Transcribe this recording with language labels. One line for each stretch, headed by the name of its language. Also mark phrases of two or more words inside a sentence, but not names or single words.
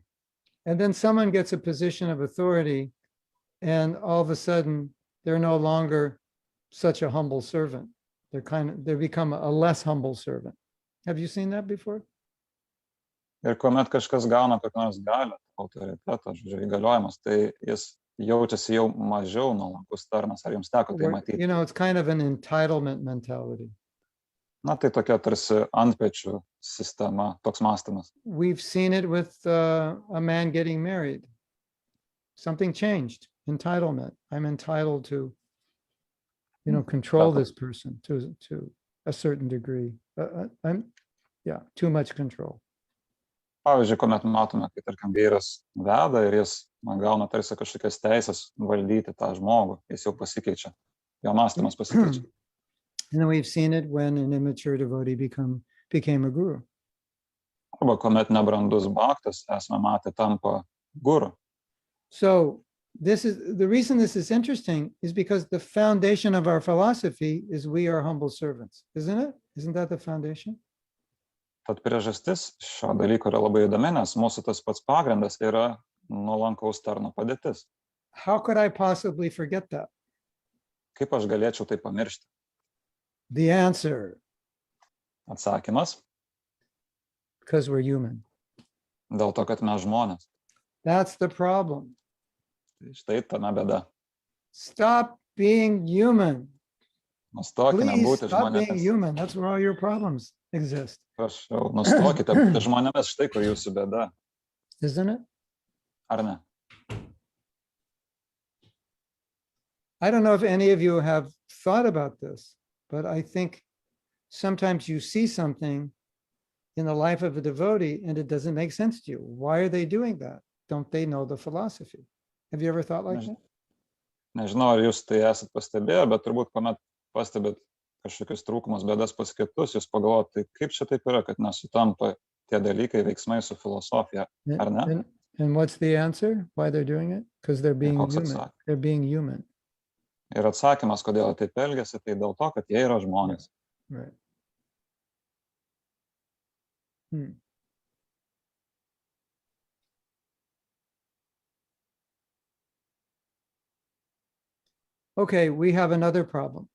English: And then someone gets a position of authority, and all of a sudden they're no longer such a humble servant. They become a less humble servant. Have you seen that before?
Lithuanian: Ir kuomet kažkas gauna kokią nors galią, autoritetą, įgaliojimus, tai jis jaučiasi jau mažiau nuolankus tarnas. Ar jums teko tai matyti?
English: You know, it's kind of an entitlement mentality.
Lithuanian: Na, tai tokia tarsi antpečių sistema, toks mąstymas.
English: We've seen it with a man getting married. Something changed. Entitlement. I'm entitled to, control this person to a certain degree. Too much control.
Lithuanian: Pavyzdžiui, kuomet matome, kai tarkim vyras veda ir jis gauna tarsi kažkokias teisės valdyti tą žmogų, jis jau pasikeičia, jo mąstymas pasikeičia.
English: And then we've seen it when an immature devotee became a guru.
Lithuanian: Arba kuomet nebrandus bhaktas, esame matę, tampa guru.
English: So the reason this is interesting is because the foundation of our philosophy is we are humble servants, isn't it? Isn't that the foundation?
Lithuanian: Tad priežastis šio dalyko yra labai įdomi, nes mūsų tas pats pagrindas yra nuolankaus tarno padėtis.
English: How could I possibly forget that?
Lithuanian: Kaip aš galėčiau tai pamiršti?
English: The answer.
Lithuanian: Atsakymas.
English: Because we're human.
Lithuanian: Dėl to, kad mes žmonės.
English: That's the problem.
Lithuanian: Tai štai tame bėda.
English: Stop being human.
Lithuanian: Nustokime
English: Please
Lithuanian: būti
English: stop being
Lithuanian: žmonėmis.
English: human. That's where all your problems exist.
Lithuanian: Prašau, nustokite būti žmonėmis, štai kur jūsų bėda.
English: Isn't it?
Lithuanian: Ar ne?
English: I don't know if any of you have thought about this, but I think sometimes you see something in the life of a devotee and it doesn't make sense to you. Why are they doing that? Don't they know the philosophy? Have you ever thought like that?
Lithuanian: Nežinau, ar jūs tai esat pastebėję, bet turbūt, kuomet pastebėt kažkokius trūkumus, bėdas pas kitus, jūs pagalvojat, tai kaip čia taip yra, kad nesutampa tie dalykai, veiksmai su filosofija, ar ne?
English: And what's the answer? Why they're doing it? Because they're being human. They're being human.
Lithuanian: Ir atsakymas, kodėl taip elgiasi, tai dėl to, kad jie yra žmonės.
English: Right. Okay, we have another problem.